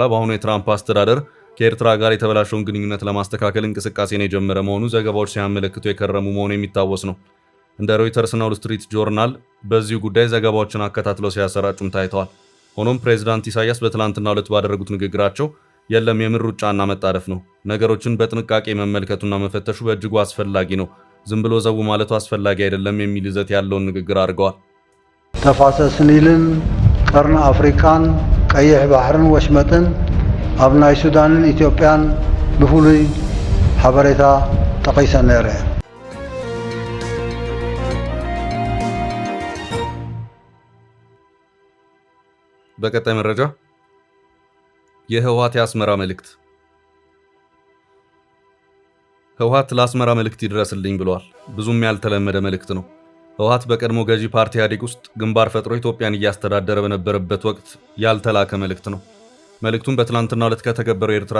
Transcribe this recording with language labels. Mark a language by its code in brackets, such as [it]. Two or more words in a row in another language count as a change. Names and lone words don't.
[am] በአሁኑ የትራምፕ አስተዳደር ከኤርትራ ጋር የተበላሸውን ግንኙነት ለማስተካከል እንቅስቃሴን የጀመረ መሆኑ ዘገባዎች ሲያመለክቱ የከረሙ መሆኑ የሚታወስ ነው። እንደ ሮይተርስና ዎል ስትሪት ጆርናል በዚሁ ጉዳይ ዘገባዎችን አከታትለው ሲያሰራጩም ታይተዋል። ሆኖም ፕሬዚዳንት ኢሳያስ በትላንትናው ዕለት ባደረጉት ንግግራቸው የለም የምር ሩጫና መጣደፍ ነው፣ ነገሮችን በጥንቃቄ መመልከቱና መፈተሹ በእጅጉ አስፈላጊ ነው፣ ዝም ብሎ ዘው ማለቱ አስፈላጊ አይደለም የሚል ይዘት ያለውን ንግግር አድርገዋል። [ti] ተፋሰስ ኒልን፣ ቀርነ አፍሪካን፣ ቀይሕ ባሕርን ወሽመጥን ኣብ ናይ ሱዳንን ኢትዮጵያን ብፍሉይ ሓበሬታ ጠቂሰን ነይረ። [am] በቀጣይ መረጃ የህወሓት የአስመራ መልእክት። ህወሓት ለአስመራ መልእክት ይድረስልኝ ብለዋል። ብዙም ያልተለመደ መልእክት ነው። ህወሓት በቀድሞ ገዢ ፓርቲ ኢህአዴግ ውስጥ ግንባር ፈጥሮ ኢትዮጵያን እያስተዳደረ በነበረበት ወቅት ያልተላከ መልእክት ነው። መልእክቱም በትላንትናው ዕለት ከተከበረው የኤርትራ